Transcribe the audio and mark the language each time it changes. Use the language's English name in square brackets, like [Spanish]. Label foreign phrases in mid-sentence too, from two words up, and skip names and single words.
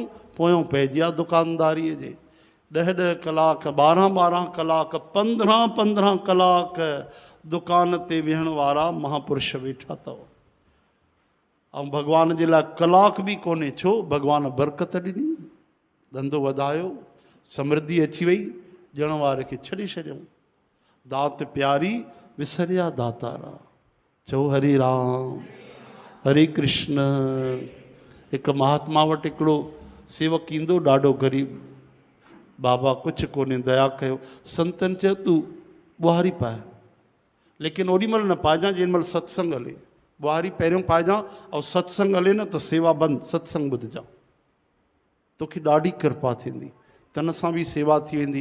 [Sindhi] पोयों पइजी विया दुकानदारीअ जे। 10-10 कलाक, 12-12 कलाक, 15-15 कलाक दुकान ते विहण वारा महापुरुष वेठा अथव, ऐं भॻवान जे लाइ कलाक बि कोन्हे। छो? भॻवानु बरकत ॾिनी, धंधो वधायो, समृद्धि अची वई, ॾियण वारे खे छॾे छॾियऊं। दात प्यारी विसरिया दातारा। चओ हरे राम हरे कृष्ण। हिकु महात्मा वटि हिकिड़ो सेवक ईंदो, ॾाढो ग़रीब, बाबा कुझु कोन्हे, दया कयो। संतनि चयो तूं ॿुहारी पाए, लेकिन ओॾीमहिल न पाइजां जेॾीमहिल सत्संग हले। ॿुहारी पहिरियों पाइजां, ऐं सत्संग हले न त सेवा बंदि, सत्संग ॿुधजां, तोखे ॾाढी कृपा थींदी, तन सां बि सेवा थी वेंदी।